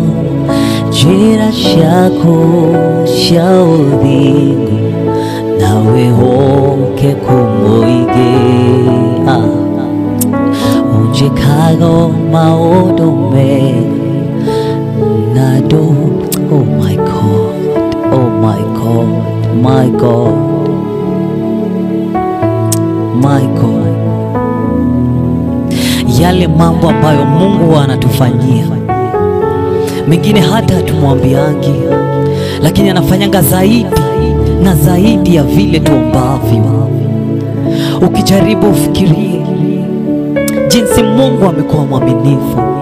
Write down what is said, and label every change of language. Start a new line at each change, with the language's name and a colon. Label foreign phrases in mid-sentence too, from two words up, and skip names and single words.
English: jira shako shaudingu nawe hoke kumoige unjikago maodome nado. Oh my God, oh my God, my God, my God.
Swahili: Yale mambo ambayo Mungu anatufanyia, mengine hata hatumwambiangi, lakini anafanyanga zaidi na zaidi ya vile tuombavyo. Ukijaribu ufikirie jinsi Mungu amekuwa mwaminifu.